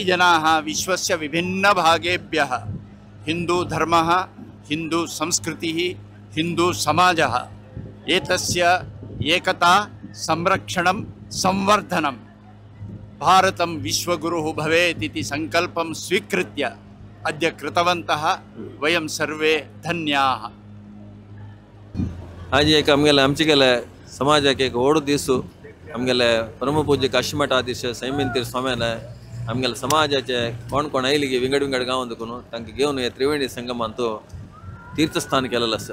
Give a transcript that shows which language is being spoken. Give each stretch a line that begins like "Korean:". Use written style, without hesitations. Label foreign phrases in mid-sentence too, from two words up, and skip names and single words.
Sanskrit: जनाः विश्वस्य विभिन्न भागेभ्यः हिंदू धर्मः हिंदू संस्कृतिः हिंदू समाजः एतस्य एकता संरक्षणं संवर्धनं भारतं विश्वगुरुः भवेत् इति संकल्पं स्वीकृत्य अद्य कृतवन्तः वयं सर्वे धन्याः।
Konkani: आज एक आमचेगेले समाजाक एक व्हड दीस आमगेले परमपूज्य काशीमठाधीश संयमेंद्र तीर्थ स्वाम्यान आमगेले समाजाचे कोण आयली विंगड गांव देखून तांकां घेवन हे त्रिवेणी संगमांतू तीर्थस्थान केलेलें आसा।